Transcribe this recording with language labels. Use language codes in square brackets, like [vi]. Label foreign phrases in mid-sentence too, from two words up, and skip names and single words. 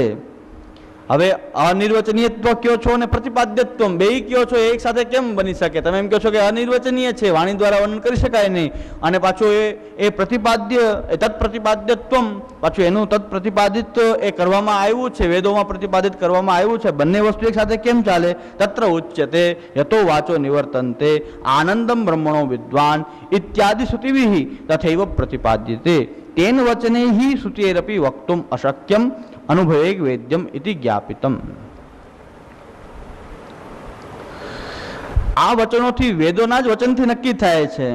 [gu] હવે અનિર્વચનીયત્વ કયો છો અને પ્રતિપાદ્યત્વ બે કયો છો, એક સાથે કેમ બની શકે? તમે એમ કહો છો કે અનિર્વચનીય છે, વાણી દ્વારા વર્ણન કરી શકાય નહીં, અને પાછું એ પ્રતિપાદ્ય, તત્પ્રતિપાદ્યત્વ, પાછું એનું તત્પ્રતિપાદિત એ કરવામાં આવ્યું છે, વેદોમાં પ્રતિપાદિત કરવામાં આવ્યું છે, બંને વસ્તુ એક સાથે કેમ ચાલે? [sa] તત્ર ઉચ્યતે યતો વાચો નિવર્તન્તે આનંદમ બ્રહ્મણો વિદ્વાન ઇત્યાદિ શ્રુતિભિઃ તથૈવ પ્રતિપાદ્યતે તેન વચનૈઃ શ્રુતેરપી વક્તુમ અશક્યમ અનુભવે વેદ્યમ ઇતિ જ્ઞાપિતમ. [gu] આ વચનોથી, વેદોના જ વચનથી નક્કી થાય છે.